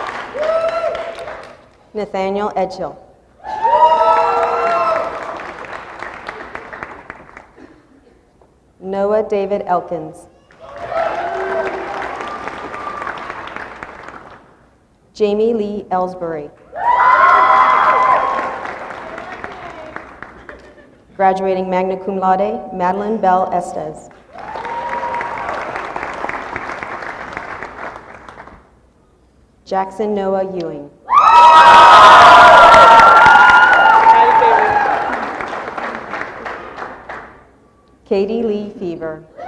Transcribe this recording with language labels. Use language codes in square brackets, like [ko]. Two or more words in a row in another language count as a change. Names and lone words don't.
[en] Nathaniel Edgehill. Noah David Elkins. Jamie Lee Ellsbury. Graduating [la] magna cum laude, [en] Madeline Bell Estes. Jackson Noah Ewing. Katie Lee Fever.